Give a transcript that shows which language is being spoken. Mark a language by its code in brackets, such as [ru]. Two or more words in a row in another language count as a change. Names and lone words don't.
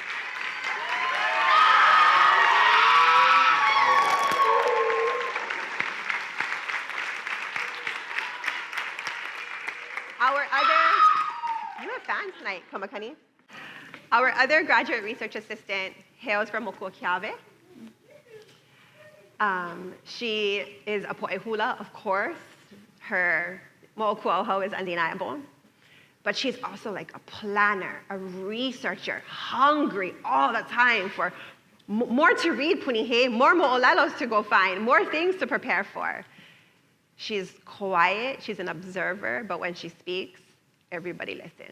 [en] You have fans tonight, Kamakani. Our other graduate research assistant hails from Mokuʻu. She is a [haw] poʻe Hula, [en] of course. Her moʻokuʻoho is undeniable. But she's also like a planner, a researcher, hungry all the time for more to read, punihe, more mo'olelos to go find, more things to prepare for. She's quiet, she's an observer, but when she speaks, everybody listens.